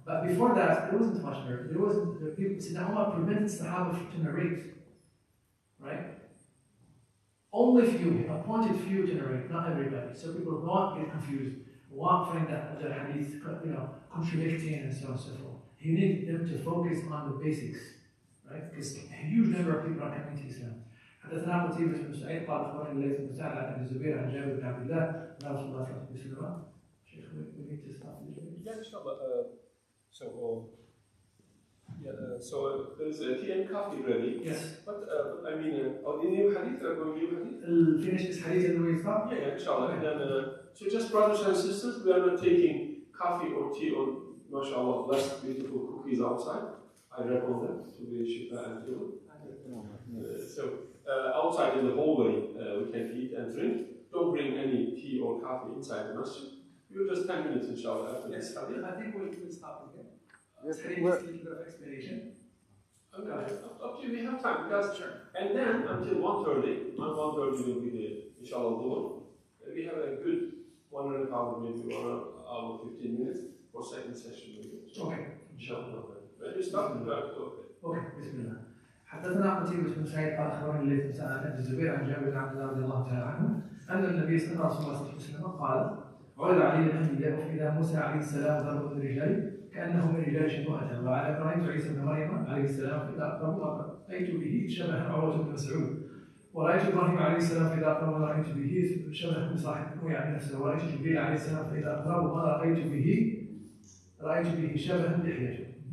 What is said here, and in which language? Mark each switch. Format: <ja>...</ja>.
<en>But before that, there wasn't much narration. There wasn't the people. Sayyidina Umar prevented Sahaba to narrate, right? Only few, appointed few to narrate, not everybody. So people won't get confused, won't find that the hadith, contradicting and so on and so forth. You need them to focus on the basics, right? Because a huge number of people are coming to Islam.</en> <ar>حدثنا قتيبة بن سعيد قال أخبرني الليث بن سعد عن أبي الزبير عن جابر بن عبد الله عن رسول الله صلى الله عليه وسلم.</ar> <en>Sheikh, we need to stop. Yeah, inshallah. So So there's tea and coffee ready. Yes. But I mean, in your hadith, going to your hadith? Finish this hadith and we stop? Yeah, inshallah. And then, so just brothers and sisters, we are not taking coffee or tea or, mashallah, blessed, beautiful cookies outside. I recommend them to be shifa and healing. So outside in the hallway, we can eat and drink. Don't bring any tea or coffee inside the masjid. You're just 10 minutes, inshallah, after this hadith. I think we'll stop again. Yes, Hadith is a little bit of explanation. Okay, up to you, we have time. Because, and then until 1:30, on 1:30 will be the, inshallah, dhuhr. We have a good 1.5 hour, maybe 1 hour, 15 minutes for second session. Maybe. Okay. Inshallah. When you start, you have to okay.</en> <ar>اوكي بسم الله. حدثنا قتيبة بن سعيد قال اخبرني الليث بن سعد بن الزبير عن جابر بن عبد الله رضي الله تعالى عنه ان النبي صلى الله عليه وسلم قال: عرض علي الانبياء فاذا موسى عليه السلام ضرب من رجال كانه من رجال شبهته، وعلى رايت عيسى بن مريم عليه السلام فاذا اقرب رايت به شبه عروة بن مسعود، ورايت ابراهيم عليه السلام فاذا اقرب رايت به شبه صاحبه يعني نفسه، ورايت جبريل عليه السلام فاذا اقرب ما رايت به شبه لحيته.</ar>